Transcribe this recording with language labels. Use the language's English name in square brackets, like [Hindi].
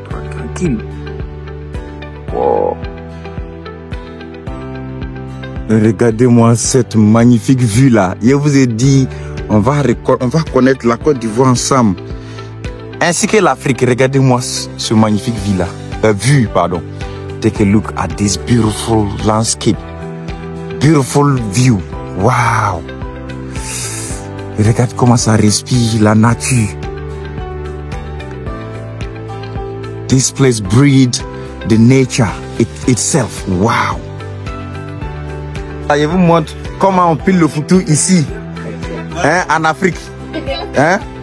[French] Tranquille. Wow. Regardez-moi cette magnifique vue là. Je vous ai dit, on va connaître la Côte d'Ivoire ensemble. Ainsi que l'Afrique. Regardez-moi ce magnifique vue pardon. [English] Take a look at this beautiful landscape. Beautiful view. Wow. [French] Regarde comment ça respire la nature. [English] This place breathes the nature itself. Wow. [French] Je vous montre comment on pile le foutu ici, hein, en Afrique. Hein?